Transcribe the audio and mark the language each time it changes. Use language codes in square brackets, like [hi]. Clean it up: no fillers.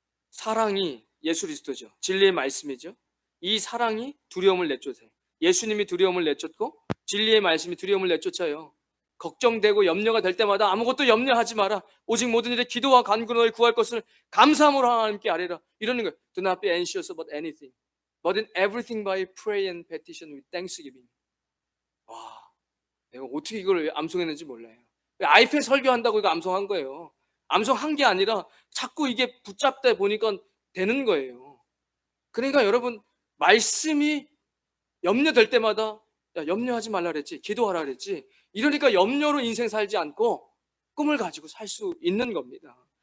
[ko] 사랑이 예수 그리스도죠. 진리의 말씀이죠. 이 사랑이 두려움을 내쫓아요. 예수님이 두려움을 내쫓고 진리의 말씀이 두려움을 내쫓아요. 걱정되고 염려가 될 때마다 아무것도 염려하지 마라. 오직 모든 일에 기도와 간구로 구할 것을 감사함으로 하나님께 아뢰라. 이러는 거예요. [en] Do not be anxious about anything, but in everything by prayer and petition with thanksgiving. [ko] 와, 내가 어떻게 이걸 암송했는지 몰라요. 아이패드 설교한다고 이거 암송한 거예요. 암송한 게 아니라 자꾸 이게 붙잡다 보니까 되는 거예요. 그러니까 여러분, 말씀이 염려될 때마다 야, 염려하지 말라 그랬지, 기도하라 그랬지, 이러니까 염려로 인생 살지 않고 꿈을 가지고 살 수 있는 겁니다.